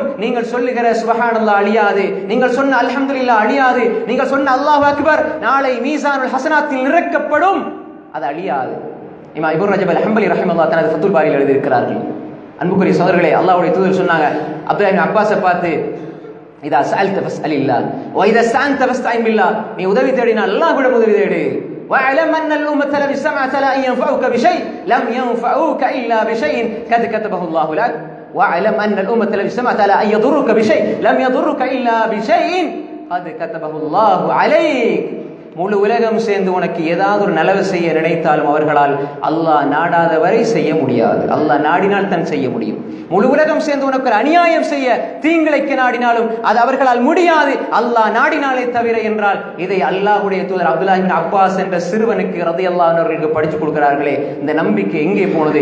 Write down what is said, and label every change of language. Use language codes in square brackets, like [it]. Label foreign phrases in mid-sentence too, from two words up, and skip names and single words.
[ta] நீங்கள் சொல்லுகிற சுப்ஹானல்லாஹ் அழியாது, நீங்கள் சொன்ன அல்ஹம்துலில்லாஹ் அழியாது, நீங்கள் சொன்ன [ar] الله أكبر [ta] நாளை [ar] ميزان الحسنات [ta] நிறைக்கப்படும், அது அழியாது. இமாம் இப்னு ரஜப் அல்-ஹம்பலி ரஹிமஹுல்லாஹ் தனது ஃபத்துல் பாரியில் எழுதியிருக்கிறார்கள். அன்புக்குரிய சகோதரர்களே, அல்லாஹ்வுடைய தூதர் சொன்னாங்க அப்துல்லாஹ் இப்னு அப்பாஸை பார்த்து, [ar] إذا سألت فاسأل الله و إذا استعنت فاستعن بالله, [ta] நீ உதவி தேடினால் அல்லாஹ்விடம் உதவி தேடு. [ar] وَاعْلَمْ أَنَّ الْأُمَّةَ لَوِ اجْتَمَعَتْ عَلَىٰ أَن يَنفَعُوكَ بِشَيْءٍ لَمْ يَنفَعُوكَ إِلَّا بِشَيْءٍ قَدْ كَتَبَهُ اللَّهُ لَكَ وَاعْلَمْ أَنَّ الْأُمَّةَ لَوِ اجْتَمَعَتْ عَلَىٰ أَن يَضُرُّوكَ بِشَيْءٍ لَمْ يَضُرُّكَ إِلَّا بِشَيْءٍ قَدْ كَتَبَهُ اللَّهُ عَلَيْكَ. [ta] முழு உலகம் சேர்ந்து உனக்கு ஏதாவது ஒரு நலவு செய்ய நினைத்தாலும் அவர்களால் அல்லாஹ் நாடாத வரை செய்ய முடியாது. அல்லாஹ் நாடினால் தான் செய்ய முடியும். முழு உலகம் சேர்ந்து உனக்கு அநியாயம் செய்ய, தீங்கிழைக்க நாடினாலும் அது அவர்களால் முடியாது, அல்லாஹ் நாடினாலே தவிர என்றால், இதை அல்லாஹ்வுடைய தூதர் அப்துல்லாஹ் இப்னு அப்பாஸ் என்ற சிறுவனுக்கு [ar] رضي الله عنه [ta] அவர்களுக்கு படித்து கொடுக்கிறார்களே, இந்த நம்பிக்கை எங்கே போனது?